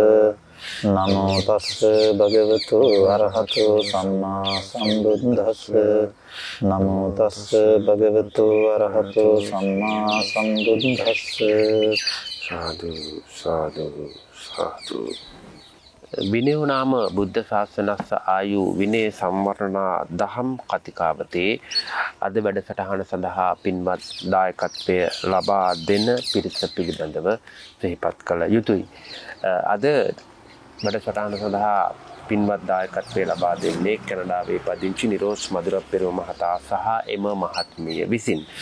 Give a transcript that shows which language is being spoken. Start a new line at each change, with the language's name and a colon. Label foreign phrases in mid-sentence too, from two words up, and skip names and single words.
Pali: නමෝ තස්ස භගවතු අරහතු සම්මා සම්බුද්දස්ස නමෝ තස්ස භගවතු අරහතු සම්මා සම්බුද්දස්ස
Sinhala: සාදු සාදු සාදු.
Pali: විනයෝ නාම බුද්ධ ශාසනස්ස ආයු
Sinhala: විනය සම්වර්ණනා දහම් කතිකාවතේ අද වැඩසටහන සඳහා පින්වත් දායකත්වය ලබා දෙන පිරිස පිළිබඳව සිහිපත් කළ යුතුයි. අද වැඩසටහන සඳහා පින්වත් දායකත්වය ලබා දෙන්නේ කැනඩාවේ පදිංචි නිරෝෂ් මధుර පෙරේරා මහතා සහ එම මහත්මිය විසින්.